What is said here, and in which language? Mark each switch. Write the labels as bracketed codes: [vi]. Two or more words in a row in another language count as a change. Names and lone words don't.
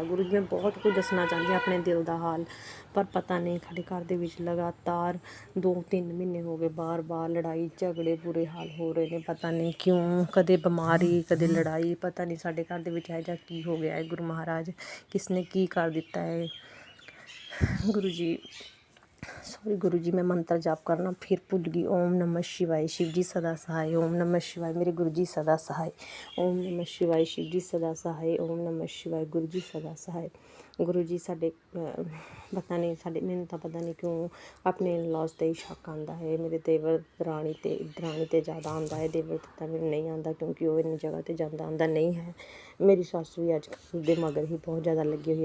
[pa] ਗੁਰੂ ਜੀ, ਮੈਂ ਬਹੁਤ ਕੁਝ ਦੱਸਣਾ ਚਾਹੁੰਦੀ ਹਾਂ ਆਪਣੇ ਦਿਲ ਦਾ ਹਾਲ, ਪਰ ਪਤਾ ਨਹੀਂ ਸਾਡੇ ਘਰ ਦੇ ਵਿੱਚ ਲਗਾਤਾਰ 2-3 ਮਹੀਨੇ ਹੋ ਗਏ ਬਾਰ ਲੜਾਈ ਝਗੜੇ ਬੁਰੇ ਹਾਲ ਹੋ ਰਹੇ ਨੇ। ਪਤਾ ਨਹੀਂ ਕਿਉਂ, ਕਦੇ ਬਿਮਾਰੀ ਕਦੇ ਲੜਾਈ, ਪਤਾ ਨਹੀਂ ਸਾਡੇ ਘਰ ਦੇ ਵਿੱਚ ਇਹੋ ਜਿਹਾ ਕੀ ਹੋ ਗਿਆ ਹੈ। ਗੁਰੂ ਮਹਾਰਾਜ ਕਿਸ ਨੇ ਕੀ ਕਰ ਦਿੱਤਾ ਹੈ। ਗੁਰੂ ਜੀ ਸੌਰੀ ਗੁਰੂ ਜੀ, ਮੈਂ ਮੰਤਰ ਜਾਪ ਕਰਨਾ ਫਿਰ ਭੁੱਲ ਗਈ। [hi] ओम नमः शिवाय, शिव जी सदा सहाय। ओम नमः शिवाय, मेरे गुरु जी सदा सहाय। ओम नमः शिवाय, शिव जी सदा सहाय। ओम नमः शिवाय, गुरु जी सदा सहाय। [pa] ਗੁਰੂ ਜੀ ਸਾਡੇ ਪਤਾ ਨਹੀਂ ਮੈਨੂੰ ਤਾਂ ਪਤਾ ਨਹੀਂ ਕਿਉਂ ਆਪਣੇ ਇਨ-ਲੌਜ਼ 'ਤੇ ਹੀ ਸ਼ੱਕ ਆਉਂਦਾ ਹੈ। ਮੇਰੇ ਦੇਵਰ ਦਰਾਣੀ 'ਤੇ ਜ਼ਿਆਦਾ ਆਉਂਦਾ ਹੈ। ਦੇਵਰ 'ਤੇ ਤਾਂ ਮੈਨੂੰ ਨਹੀਂ ਆਉਂਦਾ, ਕਿਉਂਕਿ ਉਹ ਇੰਨੀ ਜਗ੍ਹਾ 'ਤੇ ਜਾਂਦਾ ਆਉਂਦਾ ਨਹੀਂ ਹੈ। ਮੇਰੀ ਸੱਸ ਵੀ ਅੱਜ ਕੱਲ੍ਹ ਦੇ ਮਗਰ ਹੀ ਬਹੁਤ ਜ਼ਿਆਦਾ ਲੱਗੀ ਹੋਈ ਹੈ।